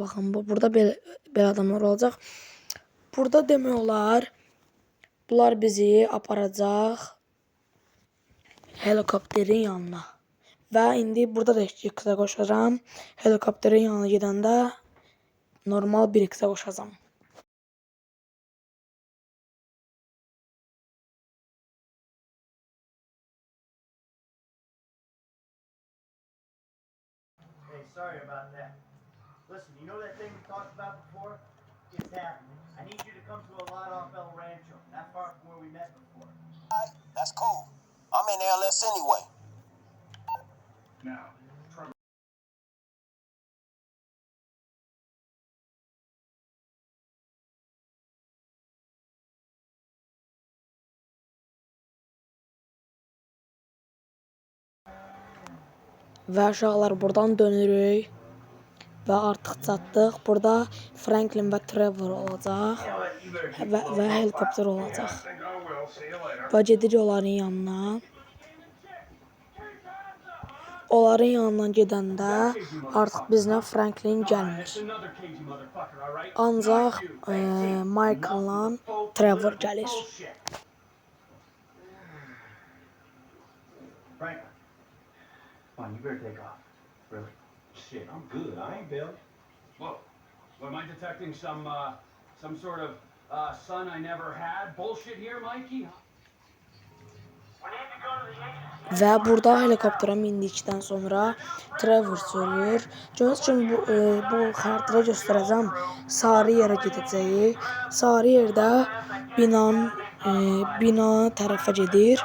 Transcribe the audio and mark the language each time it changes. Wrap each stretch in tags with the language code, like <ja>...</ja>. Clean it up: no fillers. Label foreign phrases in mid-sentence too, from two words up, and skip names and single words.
<az>Baxın, burada belə adamlar olacaq. Burada demək olar, bunlar bizi aparacaq helikopterin yanına. Və indi burada da 2 qısa qoşacağam. Helikopterin yanına gedəndə normal 1 qısa qoşacağam.</az> <en>Hey, sorry about that. Listen, you know that thing we talked about before? It's happening. I need you to come to a lot off El Rancho, not far from where we met before. Alright, that's cool. I'm in LS anyway. Now, Trevor.</en> <az>Və uşaqlar, buradan dönürük. Və artıq çatdıq. Burada Franklin və Trevor olacaq. Və helikopter olacaq. Və gedirik onların yanına. Onların yanından gedəndə artıq bizlə Franklin gəlmir. Ancaq Michael'la Trevor gəlir.</az> <en>Franklin, come on, you better take off. Really? Shit, I'm good. I ain't Bill. Whoa. Am I detecting some sort of son I never had bullshit here, Mikey?</en> <az>Və burada helikoptera mindikdən sonra Trevor söylüyor. Gördüyünüz kimi bu xəritədə göstərəcəm. Sarı yerə gedəcəyik. Sarı yerdə bina tərəfə gedir.</az>